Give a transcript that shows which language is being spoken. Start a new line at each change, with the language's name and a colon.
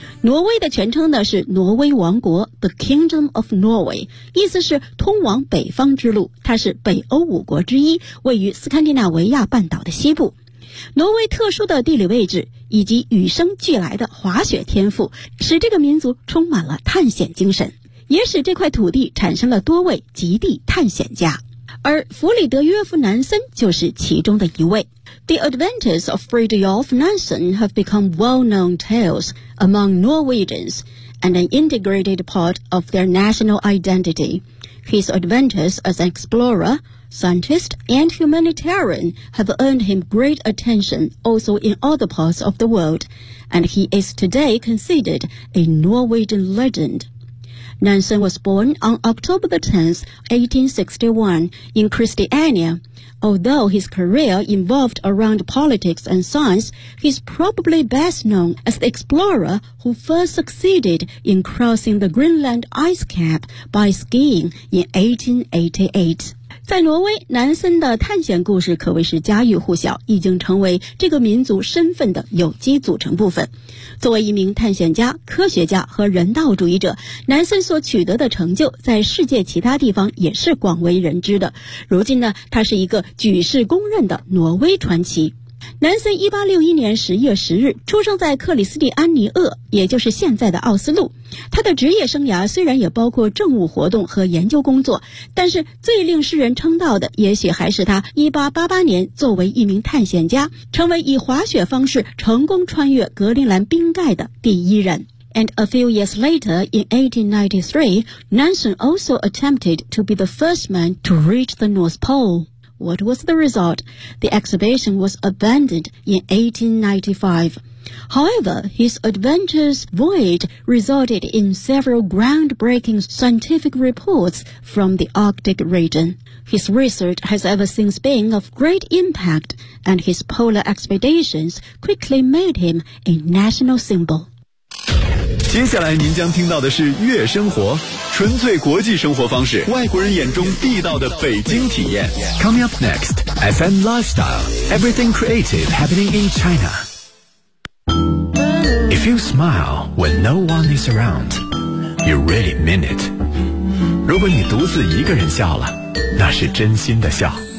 Chinese: 挪威的全称呢是挪威王国 The Kingdom of Norway， 意思是通往北方之路，它是北欧五国之一，位于斯堪的纳维亚半岛的西部。挪威特殊的地理位置以及与生俱来的滑雪天赋，使这个民族充满了探险精神，也使这块土地产生了多位极地探险家，而弗里德约夫南森就是其中的一位。
English: The adventures of Fridtjof Nansen have become well-known tales among Norwegians and an integrated part of their national identity. His adventures as an explorer, scientist, and humanitarian have earned him great attention also in other parts of the world, and he is today considered a Norwegian legend. Nansen was born on October the 10th, 1861, in Christiania. Although his career involved around politics and science, he's probably best known as the explorer who first succeeded in crossing the Greenland ice cap by skiing in 1888.
Chinese: 在挪威，南森的探险故事可谓是家喻户晓，已经成为这个民族身份的有机组成部分。作为一名探险家、科学家和人道主义者，南森所取得的成就在世界其他地方也是广为人知的。如今呢，他是一个举世公认的挪威传奇。南森1861年10月10日出生在克里斯蒂安尼厄，也就是现在的奥斯陆。他的职业生涯虽然也包括政务活动和研究工作，但是最令世人称道的也许还是他1888年作为一名探险家，成为以滑雪方式成功穿越格陵兰冰盖的第一人。
English: And a few years later, in 1893, Nansen also attempted to be the first man to reach the North Pole. What was the result? The expedition was abandoned in 1895. However, his adventurous voyage resulted in several groundbreaking scientific reports from the Arctic region. His research has ever since been of great impact, and his polar expeditions quickly made him a national symbol.
Chinese: 接下来您将听到的是月生活，纯粹国际生活方式，外国人眼中地道的北京体验。
English: Coming up next, FM Lifestyle, everything creative happening in China. If you smile when no one is around, you really mean it.
Chinese: 如果你独自一个人笑了，那是真心的笑。